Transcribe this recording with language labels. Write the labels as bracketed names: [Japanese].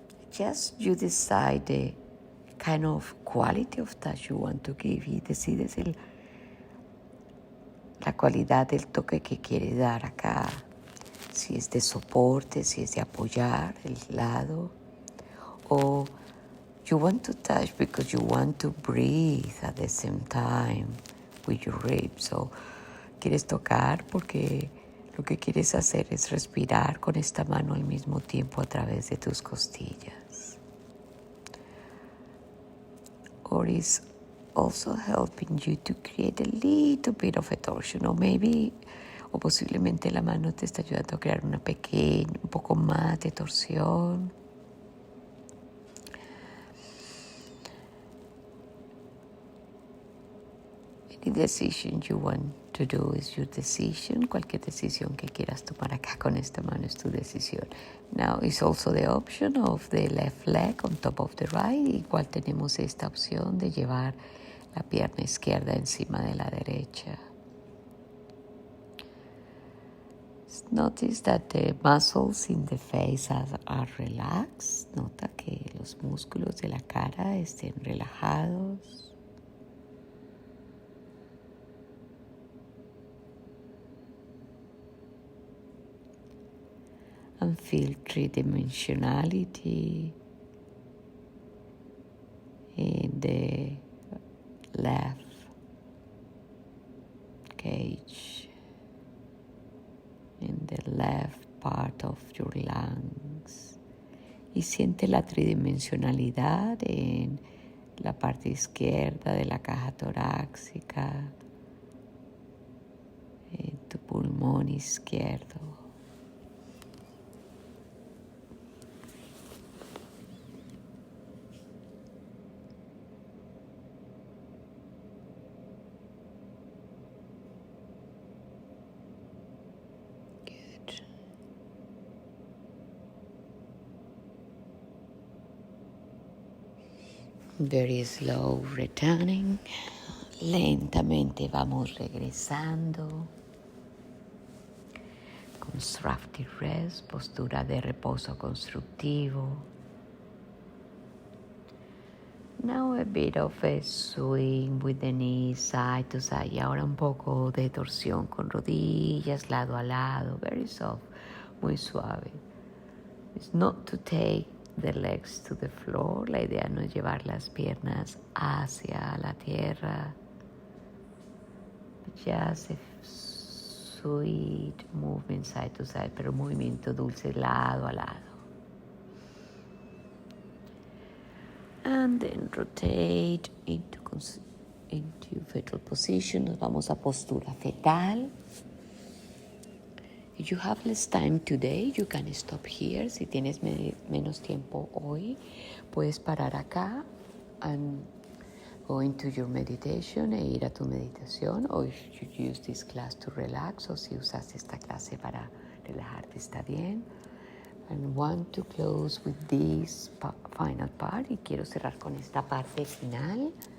[English] Just you decide the kind of quality of touch you want to give, [Spanish] y decides la cualidad del toque que quiere dar acá. Si es de soporte, si es de apoyar el lado. [English] O you want to touch because you want to breathe at the same time with your ribs. [Spanish] O quieres tocar porque lo que quieres hacer es respirar con esta mano al mismo tiempo a través de tus costillas. [English] Or is also helping you to create a little bit of a torsion, [Spanish] o [English] maybe, [Spanish] o posiblemente la mano te está ayudando a crear un poco más de torsión. [English] Any decision you want to do is your decision. [Spanish] Cualquier decisión que quieras tomar acá con esta mano es tu decisión. [English] Now is also the option of the left leg on top of the right. [Spanish] Igual tenemos esta opción de llevar la pierna izquierda encima de la derecha. [English] Notice that the muscles in the face are relaxed. [Spanish] Nota que los músculos de la cara estén relajados. [English] And feel three-dimensionality in the left cage, in the left part of your lungs. [Spanish] Y siente la tridimensionalidad en la parte izquierda de la caja torácica, en tu pulmón izquierdo. [English] Very slow returning. [Spanish] Lentamente vamos regresando. Con [English] constructive rest, [Spanish] postura de reposo constructivo. [English] Now a bit of a swing with the knees side to side. [Spanish] Y ahora un poco de torsión con rodillas, lado a lado, [English] very soft, [Spanish] muy suave. [English] It's not to take the legs to the floor. [Spanish] La idea no es llevar las piernas hacia la tierra. [English] Just a sweet movement side to side, [Spanish] pero movimiento dulce lado a lado. [English] And then rotate into fetal position. [Spanish] Nos vamos a postura fetal. [English] If you have less time today, you can stop here. [Spanish] Si tienes menos tiempo hoy, puedes parar acá [English] and go into your meditation [Spanish] e ir a tu meditación. O [English] if you use this class to relax, [Spanish] o si usas esta clase para relajarte, está bien. [English] And want to close with this final part. [Spanish] Y quiero cerrar con esta parte final.